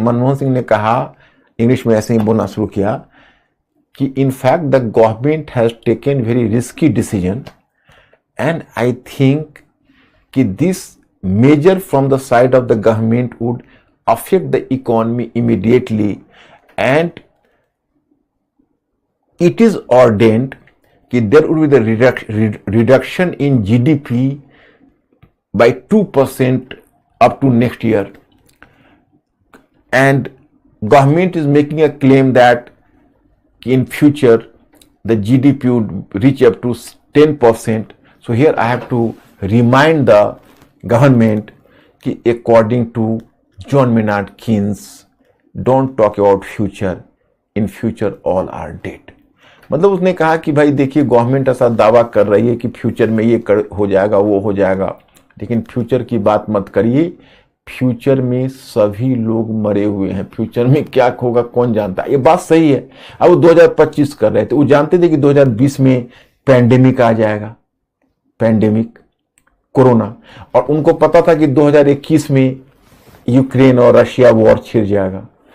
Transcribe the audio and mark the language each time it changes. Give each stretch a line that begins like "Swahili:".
Hindi: मनमोहन सिंह ने कहा, इंग्लिश में ऐसे ही बोलना शुरू किया कि
English: In fact the government has taken very risky decision and I think कि this measure from the side of the government would affect the economy immediately, and it is ordained कि there would be the reduction in GDP by 2% up to next year, and government is making a claim that in future the GDP would reach up to 10%. So here I have to remind the government कि according to John Maynard Keynes, don't talk about future, in future all are dead.
Hindi: मतलब उसने कहा कि भाई देखिए government ऐसा दावा कर रही है कि फ्यूचर में ये हो जाएगा वो हो जाएगा, लेकिन फ्यूचर की बात मत करिए, फ्यूचर में सभी लोग मरे हुए हैं, फ्यूचर में क्या होगा कौन जानता है। ये बात सही है। अब वो 2025 कर रहे थे, वो जानते थे कि 2020 में पैंडेमिक आ जाएगा, पैंडेमिक कोरोना, और उनको पता था कि 2021 में यूक्रेन और रशिया वॉर छिड़ जाएगा।